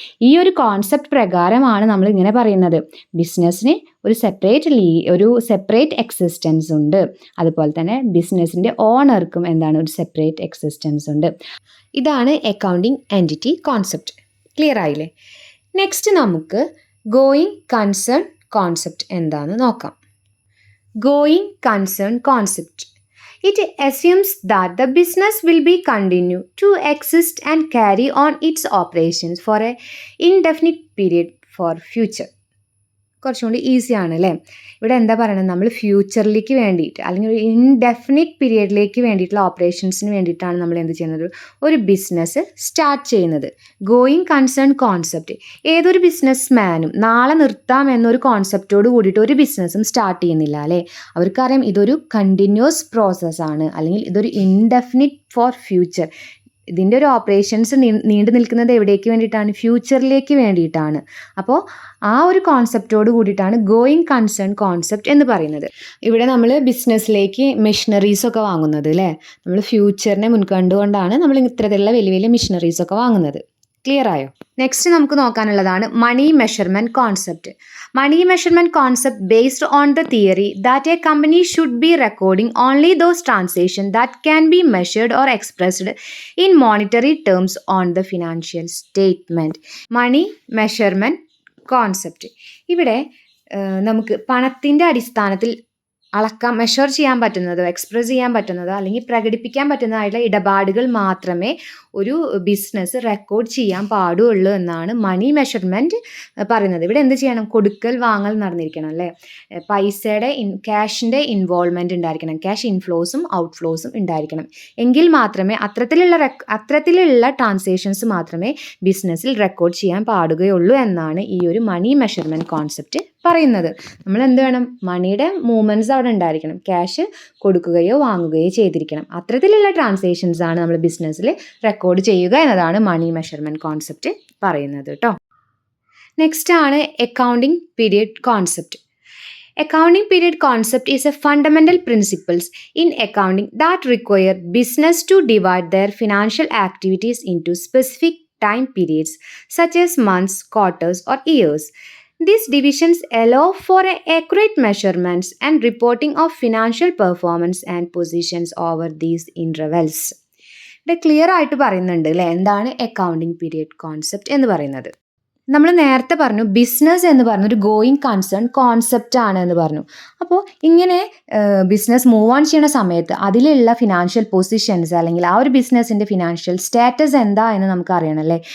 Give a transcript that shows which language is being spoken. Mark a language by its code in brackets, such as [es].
[ml] ഈ ഒരു കോൺസെപ്റ്റ് പ്രകാരമാണ് നമ്മൾ ഇങ്ങനെ പറയുന്നത്, ബിസിനസ്സിന് ഒരു സെപ്പറേറ്റ് എക്സിസ്റ്റൻസ് ഉണ്ട്, അതുപോലെ തന്നെ ബിസിനസ്സിൻ്റെ ഓണർക്കും എന്താണ്? ഒരു സെപ്പറേറ്റ് എക്സിസ്റ്റൻസ് ഉണ്ട്. ഇതാണ് അക്കൗണ്ടിങ് എൻറ്റിറ്റി കോൺസെപ്റ്റ്. ക്ലിയർ ആയില്ലേ? നെക്സ്റ്റ് നമുക്ക് ഗോയിങ് കൺസേൺ കോൺസെപ്റ്റ് എന്താണെന്ന് നോക്കാം. [en] Going concern concept: it assumes that the business will be continue to exist and carry on its operations for an indefinite period for future. [ml] കുറച്ചുകൂടി ഈസിയാണ് അല്ലേ? ഇവിടെ എന്താ പറയുന്നത്? നമ്മൾ ഫ്യൂച്ചറിലേക്ക് വേണ്ടിയിട്ട് അല്ലെങ്കിൽ ഒരു ഇൻഡെഫിനിറ്റ് പീരിയഡിലേക്ക് വേണ്ടിയിട്ടുള്ള ഓപ്പറേഷൻസിന് വേണ്ടിയിട്ടാണ് നമ്മൾ എന്ത് ചെയ്യുന്നത്? ഒരു ബിസിനസ് സ്റ്റാർട്ട് ചെയ്യുന്നത്. ഗോയിങ് കൺസേൺ കോൺസെപ്റ്റ് ഏതൊരു ബിസിനസ് മാനും നാളെ നിർത്താം എന്നൊരു കോൺസെപ്റ്റോട് കൂടിയിട്ട് ഒരു ബിസിനസ്സും സ്റ്റാർട്ട് ചെയ്യുന്നില്ല അല്ലേ? അവർക്കറിയാം ഇതൊരു കണ്ടിന്യൂസ് പ്രോസസ്സാണ്, അല്ലെങ്കിൽ ഇതൊരു ഇൻഡെഫിനിറ്റ് ഫോർ ഫ്യൂച്ചർ. ഇതിൻ്റെ ഒരു ഓപ്പറേഷൻസ് നീണ്ടു നിൽക്കുന്നത് എവിടേക്ക് വേണ്ടിയിട്ടാണ്? ഫ്യൂച്ചറിലേക്ക് വേണ്ടിയിട്ടാണ്. അപ്പോൾ ആ ഒരു കോൺസെപ്റ്റോട് കൂടിയിട്ടാണ് ഗോയിങ് കൺസേൺ കോൺസെപ്റ്റ് എന്ന് പറയുന്നത്. ഇവിടെ നമ്മൾ ബിസിനസ്സിലേക്ക് മെഷീനറീസൊക്കെ വാങ്ങുന്നത് അല്ലേ? നമ്മൾ ഫ്യൂച്ചറിനെ മുൻകണ്ടുകൊണ്ടാണ് നമ്മൾ ഇത്തരത്തിലുള്ള വലിയ വലിയ മെഷീനറീസൊക്കെ വാങ്ങുന്നത്. ക്ലിയർ ആയോ? നെക്സ്റ്റ് നമുക്ക് നോക്കാനുള്ളതാണ് മണി measurement concept. [en] Money measurement concept based on the theory that a company should be recording only those transactions that can be measured or expressed in monetary terms on the financial statement. Money measurement concept. [ml] ഇവിടെ നമുക്ക് പണത്തിൻ്റെ അടിസ്ഥാനത്തിൽ അളക്കാൻ, measure ചെയ്യാൻ പറ്റുന്നതോ express ചെയ്യാൻ പറ്റുന്നതോ അല്ലെങ്കിൽ പ്രകടിപ്പിക്കാൻ പറ്റുന്നതായിട്ടുള്ള ഇടപാടുകൾ മാത്രമേ ഒരു ബിസിനസ് റെക്കോർഡ് ചെയ്യാൻ പാടുള്ളൂ എന്നാണ് മണി മെഷർമെൻറ്റ് പറയുന്നത്. ഇവിടെ എന്ത് ചെയ്യണം? കൊടുക്കൽ വാങ്ങൽ നടന്നിരിക്കണം അല്ലേ? പൈസയുടെ ക്യാഷിൻ്റെ ഇൻവോൾവ്മെൻറ്റ് ഉണ്ടായിരിക്കണം, ക്യാഷ് ഇൻഫ്ലോസും ഔട്ട്ഫ്ലോസും ഉണ്ടായിരിക്കണം. എങ്കിൽ മാത്രമേ അത്തരത്തിലുള്ള ട്രാൻസാക്ഷൻസ് മാത്രമേ ബിസിനസ്സിൽ റെക്കോർഡ് ചെയ്യാൻ പാടുകയുള്ളൂ എന്നാണ് ഈ ഒരു മണി മെഷർമെൻറ്റ് കോൺസെപ്റ്റ് പറയുന്നത്. നമ്മൾ എന്ത് വേണം? മണിയുടെ മൂവ്മെൻറ്റ്സ് അവിടെ ഉണ്ടായിരിക്കണം, ക്യാഷ് കൊടുക്കുകയോ വാങ്ങുകയോ ചെയ്തിരിക്കണം. അത്തരത്തിലുള്ള ട്രാൻസാക്ഷൻസ് ആണ് നമ്മൾ ബിസിനസ്സിൽ റെക്കോർഡ് ചെയ്യുക എന്നതാണ് മണി മെഷർമെൻറ്റ് കോൺസെപ്റ്റ് പറയുന്നത് കേട്ടോ. നെക്സ്റ്റ് ആണ് accounting period concept. [en] Accounting period concept is a fundamental principles in accounting that require business to divide their financial activities into specific time periods such as months, quarters or years. These divisions allow for accurate measurements and reporting of financial performance and positions over these intervals. [ml] ഇവിടെ clear ആയിട്ട് പറയുന്നുണ്ട് അല്ലേ എന്താണ് accounting period concept എന്ന് പറയുന്നത്. നമ്മൾ നേരത്തെ പറഞ്ഞു ബിസിനസ് എന്ന് പറഞ്ഞൊരു ഗോയിങ് കൺസേൺ കോൺസെപ്റ്റ് ആണ് എന്ന് പറഞ്ഞു. അപ്പോൾ ഇങ്ങനെ ബിസിനസ് മൂവ് ഓൺ ചെയ്യുന്ന സമയത്ത് അതിലുള്ള ഫിനാൻഷ്യൽ പൊസിഷൻസ് അല്ലെങ്കിൽ ആ ഒരു ബിസിനസ്സിൻ്റെ ഫിനാൻഷ്യൽ സ്റ്റാറ്റസ് എന്താ എന്ന് നമുക്ക് അറിയണം അല്ലേ.